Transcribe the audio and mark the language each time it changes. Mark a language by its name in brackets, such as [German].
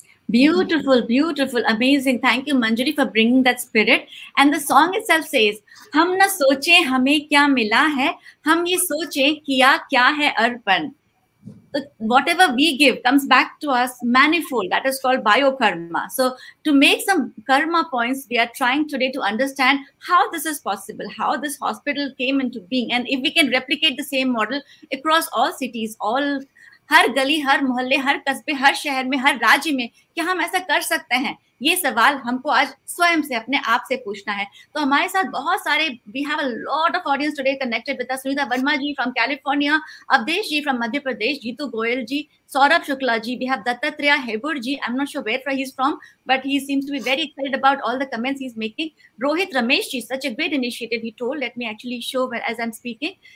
[English] Beautiful, beautiful, amazing. Thank you, Manjari, for bringing that spirit. And the song itself says, [Hindi] हम न सोचे हमें क्या मिला है, हम ये सोचे किया क्या है अर्पण. [English] So whatever we give comes back to us manifold. That is called biokarma. So to make some karma points, we are trying today to understand how this is possible, how this hospital came into being, and if we can replicate the same model across all cities, all [Hindi] हर गली, हर मोहल्ले, हर कस्बे, हर शहर में, हर राज्य में, क्या हम ऐसा कर सकते हैं? ये सवाल हमको आज स्वयं से, अपने आप से पूछना है. तो हमारे साथ बहुत सारे, [English] we have a lot of audience today connected with us. Sunita Verma ji from California, Avdesh ji from Madhya Pradesh, Jitu Goyal ji, Saurabh Shukla ji, we have Dattatreya Hebur ji, I'm not sure where he's from, but he seems to be very excited about all the comments he's making. Rohit Ramesh ji, such a great initiative he told. Let me actually show as I'm speaking.